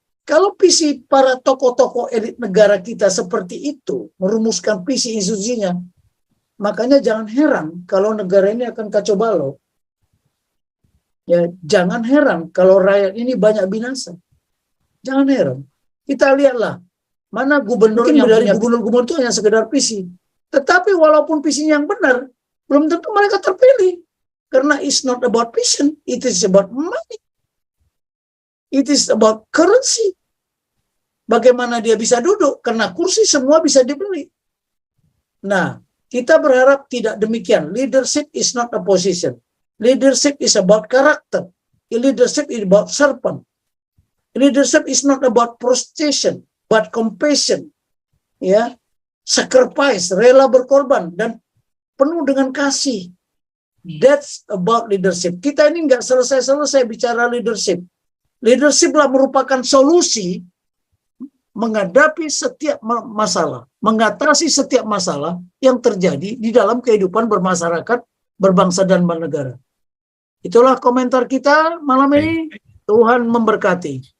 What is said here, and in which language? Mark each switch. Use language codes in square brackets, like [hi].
[id] Kalau visi para tokoh-tokoh elit negara kita seperti itu, merumuskan visi institusinya, makanya jangan heran kalau negara ini akan kacau balau. Ya, jangan heran kalau rakyat ini banyak binasa. Jangan heran. Kita lihatlah, mana gubernur yang dari gubernur-gubernur itu hanya sekedar visi. Tetapi walaupun visinya yang benar, belum tentu mereka terpilih. [en] Karena it's not about vision, it is about money. It is about currency. [id] Bagaimana dia bisa duduk? Karena kursi semua bisa dibeli. Nah, kita berharap tidak demikian. [en] Leadership is not a position. Leadership is about character. Leadership is about servant. Leadership is not about frustration, but compassion. [id] Ya, [en] sacrifice, [id] rela berkorban dan penuh dengan kasih. [en] That's about leadership. [id] Kita ini nggak selesai-selesai bicara leadership. Leadership lah merupakan solusi menghadapi setiap masalah, mengatasi setiap masalah yang terjadi di dalam kehidupan bermasyarakat, berbangsa dan bernegara. Itulah komentar kita malam ini. Tuhan memberkati.